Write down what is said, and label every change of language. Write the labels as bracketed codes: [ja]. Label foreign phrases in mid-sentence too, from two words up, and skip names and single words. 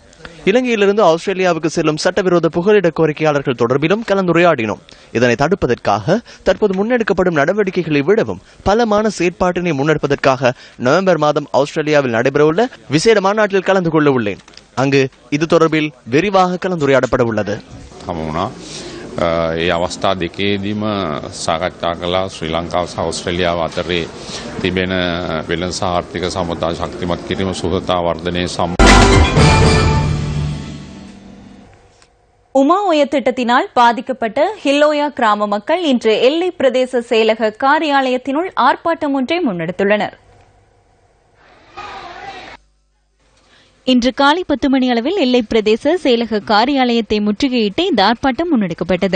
[ta] இலங்கையிலிருந்து ஆஸ்திரேலியாவுக்கு செல்லும் சட்டவிரோத புகலிட கோரிக்கையாளர்கள் தொடர்பிலும் கலந்துரையாடினோம். இதனை தடுப்பதற்காக தற்போது முன்னெடுக்கப்படும் நடவடிக்கைகளை விடவும் பலமான செயற்பாட்டினை முன்னெடுப்பதற்காக நவம்பர் மாதம் ஆஸ்திரேலியாவில் நடைபெறவுள்ள விசேட மாநாட்டில் கலந்து கொள்ள உள்ளேன். அங்கு இது தொடர்பில் விரிவாக கலந்துரையாடப்பட உள்ளது. [si] ඒ අවස්ථා දෙකේදීම සාකච්ඡා කළා ශ්‍රී ලංකාව සහ ඕස්ට්‍රේලියාව අතරේ තිබෙන වෙළඳ ආර්ථික සම්බන්ධතා ශක්තිමත් කිරීම සුහදතා වර්ධනයේ [ta] உமாஓயா திட்டத்தினால் பாதிக்கப்பட்ட ஹில்லோயா கிராம மக்கள் இன்று எல்லை பிரதேச செயலக காரியாலயத்தினுள் ஆர்ப்பாட்டம் ஒன்றை முன்னெடுத்துள்ளனர். இன்று காலை 10 மணி அளவில் எல்லை பிரதேச செயலக காரியாலயத்தை முற்றுகையிட்டு இந்த ஆர்ப்பாட்டம் முன்னெடுக்கப்பட்டது.